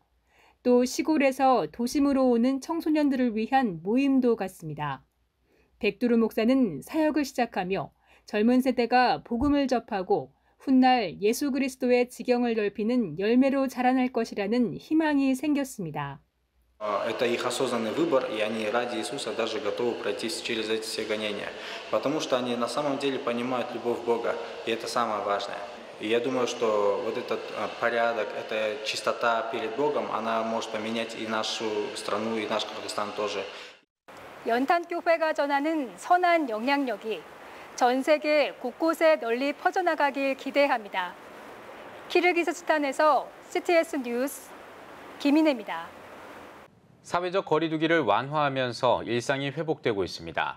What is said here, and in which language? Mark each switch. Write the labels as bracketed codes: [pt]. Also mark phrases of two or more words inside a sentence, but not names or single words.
[ko] 또 시골에서 도심으로 오는 청소년들을 위한 모임도 갖습니다. 백두루 목사는 사역을 시작하며 젊은 세대가 복음을 접하고 훗날 예수 그리스도의 지경을 넓히는 열매로 자라날 것이라는 희망이 생겼습니다. [ru] Это их осознанный выбор, и они ради Иисуса даже готовы пройти через эти все гонения, потому что они на самом деле понимают любовь Бога, и это самое важное. И я думаю, что вот этот порядок, эта чистота перед Богом, она может поменять и нашу страну, и наш Кыргызстан тоже. [ko] 연탄교회가 전하는 선한 영향력이 전 세계 곳곳에 널리 퍼져나가길 기대합니다. 키르기스스탄에서 CTS 뉴스 김인혜입니다. 사회적 거리 두기를 완화하면서 일상이 회복되고 있습니다.